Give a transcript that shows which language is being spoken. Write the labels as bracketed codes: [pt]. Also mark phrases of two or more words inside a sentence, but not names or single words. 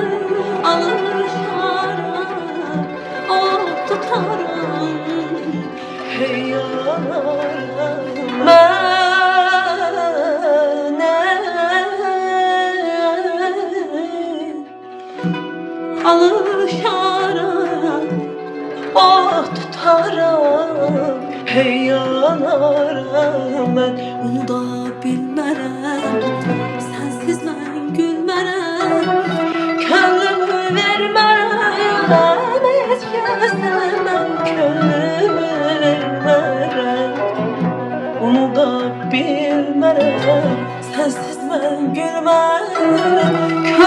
[tr] Alışarım, oh tutarım, hey yanarım ben. Alışarım, oh tutarım, hey yanarım ben. [az] Onu da bilmərəm, sensiz ben gülmərəm. Könlümü vermərəm, heç kəsə mən könlümü vermərəm. Onu da bilmərəm, sensiz ben gülmərəm.